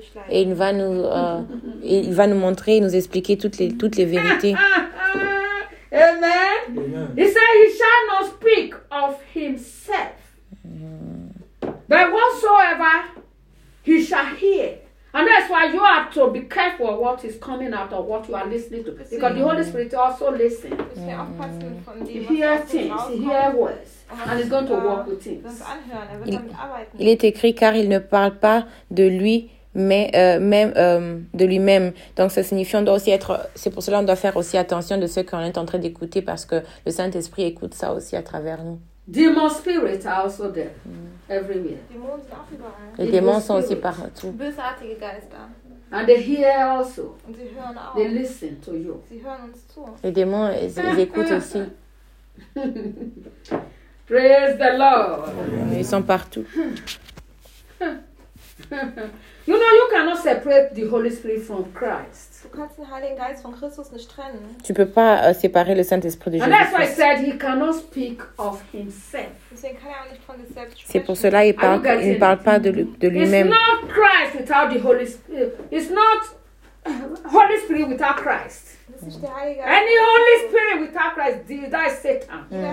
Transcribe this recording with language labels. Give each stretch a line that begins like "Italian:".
French: Et il va nous, montrer, nous expliquer toutes les vérités. Amen.
English: He said he shall not speak of himself, but whatsoever he shall hear. And that's why you have to be careful what is coming out or what you are listening to, because the Holy Spirit also listens. He hears things. He hears words. And he's going to work with things.
French: Il est écrit car il ne parle pas de lui, mais de lui-même. Donc ça signifie on doit aussi être. C'est pour cela qu'on doit faire aussi attention de ce qu'on est en train d'écouter, parce que le Saint-Esprit écoute ça aussi à travers nous.
English: Demon spirits are also there everywhere.
French: Les démons sont aussi partout.
German: Bösartige Geister.
English: And they hear also.
German: Und sie hören auch.
English: They listen to you.
German: Sie hören uns zu.
French: Les démons, ils écoutent aussi.
English: Praise the Lord.
French: Ils sont partout.
English: You know, you cannot separate the Holy Spirit from Christ.
German: Du kannst den Heiligen Geist von Christus nicht trennen.
French: Tu peux pas séparer le Saint-Esprit de Jésus.
English: And that's why I said he cannot speak of himself.
German: Deswegen kann er auch nicht von sich selbst sprechen.
French: C'est pour cela il parle, pas de lui-même.
English: It's not Christ without the Holy Spirit. It's not Holy Spirit without Christ. Any Holy Spirit without Christ, that is Satan.